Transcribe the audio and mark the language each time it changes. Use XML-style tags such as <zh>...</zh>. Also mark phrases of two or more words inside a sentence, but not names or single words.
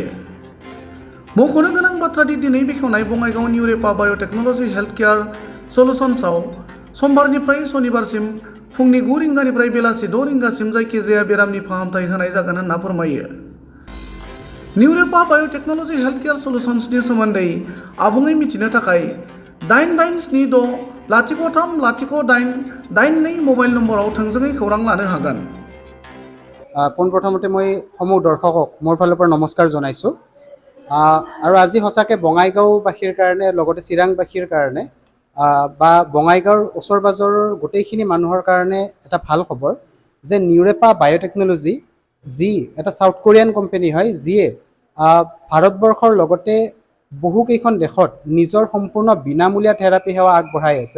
<brx>मख'नो गोनां बाथ्रादि दिनै बेखेवनाय बङाइगाव न्यूरेपा बाय'टेक्नोलॉजी हेल्थ केयर सल्यूशन्सआव समबारनिफ्राय सनिबारसिम फुंनि 9 रिंगानिफ्राय बेलासि 6 रिंगासिम जायखिजाया बेरामनि फाहामथाय होनाय जागोन होनना फोरमायो। न्यूरेपा बाय'टेक्नोलॉजी हेल्थ केयर सल्यूशन्सनि सोमोन्दै आबुङै मिथिनो थाखाय 8876030882 मोबाइल नम्बराव थोंजोङै खौरां लानो हागोन।</brx> <as>পোনপ্ৰথমতে মই সমূহ দৰ্শকক মোৰ ফালৰ পৰা নমস্কাৰ জনাইছোঁ। আৰু আজি সঁচাকৈ বঙাইগাঁওবাসীৰ কাৰণে লগতে চিৰাংবাসীৰ কাৰণে বা বঙাইগাঁৱৰ ওচৰ পাজৰৰ গোটেইখিনি মানুহৰ কাৰণে এটা ভাল খবৰ যে নিউৰেপা বায়'টেকনলজি যি এটা</as> <en>South Korean company</en> <as>হয়, যিয়ে ভাৰতবৰ্ষৰ লগতে বহুকেইখন দেশত নিজৰ সম্পূৰ্ণ বিনামূলীয়া থেৰাপি সেৱা আগবঢ়াই আছে।</as>